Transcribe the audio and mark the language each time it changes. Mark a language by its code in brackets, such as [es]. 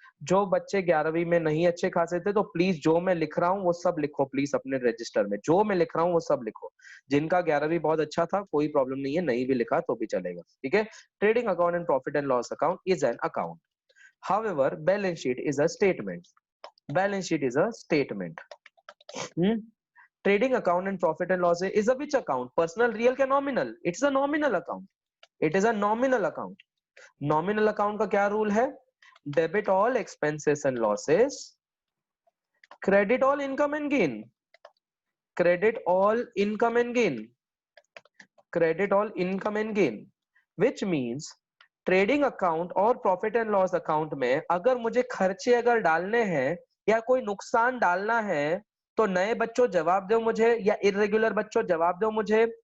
[hi] जो बच्चे 11वीं में नहीं अच्छे खासे थे तो प्लीज जो मैं लिख रहा हूँ वो सब लिखो प्लीज अपने रजिस्टर में, जो मैं लिख रहा हूँ वो सब लिखो। जिनका 11वीं बहुत अच्छा था कोई प्रॉब्लम नहीं है, नहीं भी लिखा तो भी चलेगा, ठीक है। [en] Trading account and profit and loss account is an account, however balance sheet is a statement, balance sheet is a statement. Trading account and profit and loss is a which account? Personal, real [hi] क्या [en] nominal? It's a nominal account. It is a nominal account. [hi] Nominal account का क्या rule है? [en] Debit all expenses and losses, credit all income and gain, [hi] credit all income and gain, credit all income and gain, [en] which means [hi] trading account और profit and loss account में अगर मुझे खर्चे अगर डालने हैं या कोई नुकसान डालना है तो नए बच्चों जवाब दो मुझे, या इरेगुलर बच्चों जवाब दो मुझे।